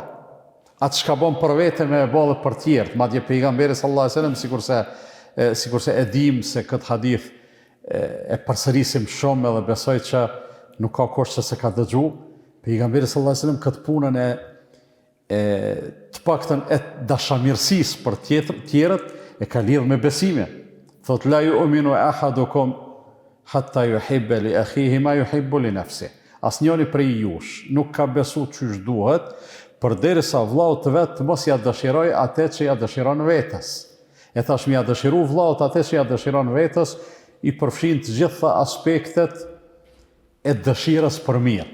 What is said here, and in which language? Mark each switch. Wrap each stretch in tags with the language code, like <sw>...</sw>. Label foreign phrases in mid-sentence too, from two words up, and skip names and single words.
<sq>Atë shka bon për vete me e bodhe për tjertë. Madje pejgamberi</sq> <ar>صلى الله عليه وسلم,</ar> <sq>sikurse e dim se këtë hadith e përsërisim shumë edhe besoj që nuk ka kush që se ka dëgju. Pejgamberi</sq> <ar>صلى الله عليه وسلم</ar> <sq>këtë punën të paktën e dashamirësisë për tjerët e ka lidhë me besime.</sq> <ar>Thot لا يؤمن أحدكم حتى يحب لأخيه ما يحب لنفسه.</ar> <sq>Asnjëri prej jush nuk ka besu çysh duhet, përderisa vllaut të vet mos ja dëshiroj atë që ja dëshiron vetes. E thash më ja dëshiru vllaut atë që ja dëshiron vetes, i përfshin të gjitha aspektet e dëshirës për mirë.</sq>